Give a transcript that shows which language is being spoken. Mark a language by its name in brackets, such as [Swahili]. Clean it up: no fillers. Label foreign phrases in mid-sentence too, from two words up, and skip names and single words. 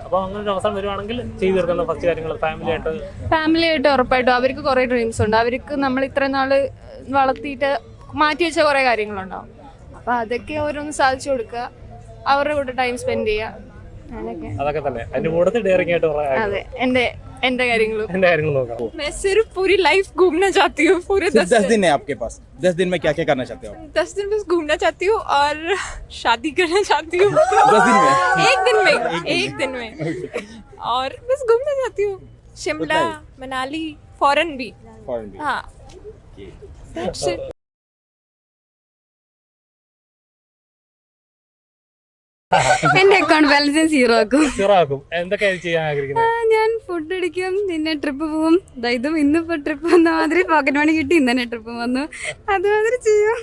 [Malayalam] അപ്പൊ അങ്ങനെ ഒരു അവസരം വരുവാണെങ്കിൽ ചെയ്തു തീർക്കുന്ന ഫസ്റ്റ് കാര്യങ്ങൾ ഫാമിലിയായിട്ട് ഉറപ്പായിട്ടും. അവർക്ക് കുറെ ഡ്രീംസ് ഉണ്ട്. അവർക്ക് നമ്മൾ ഇത്രയും നാള് വളർത്തിയിട്ട് മാറ്റി വെച്ച കുറെ കാര്യങ്ങളുണ്ടാവും. അപ്പൊ അതൊക്കെ ഓരോന്ന് സാധിച്ചു കൊടുക്കുക. അവരുടെ കൂടെ [English] time spend [Malayalam] ചെയ്യുക, അങ്ങനെയൊക്കെ. അതൊക്കെ തന്നെ അതിന്റെ കൂട്ടത്തിൽ ഡെയറിംഗ് ആയിട്ട് കുറെ അതെ, എന്റെ കാര്യങ്ങളും. എന്റെ കാര്യങ്ങൾ നോക്കാം. [Hindi] मैं सिर्फ पूरी लाइफ घूमना चाहती हूँ, पूरे 10 दिन है आपके पास। 10 दिन में क्या क्या करना चाहते हो आप? 10 दिन बस घूमना चाहती हूँ और शादी करना चाहती हूँ। 10 दिन में? एक दिन में और बस घूमना चाहती हूँ, शिमला, मनाली, फॉरेन भी। फॉरेन भी। हाँ, [English] that's it. [Malayalam] എന്റെ അക്കൗണ്ട് ബാലൻസ് 0 ആക്കും. സീറോ ആക്കും. എന്തൊക്കെയാണ് ചെയ്യാൻ ആഗ്രഹിക്കുന്നത്? ഞാൻ ഫുഡ് അടിക്കും, പിന്നെ ട്രിപ്പ് പോവും. ഇതും ഇന്നിപ്പോ ട്രിപ്പ് വന്ന മാതിരി [English] pocket money [Malayalam] കിട്ടി, ഇന്ന് തന്നെ ട്രിപ്പ് വന്നു, അതുമാതിരി ചെയ്യും.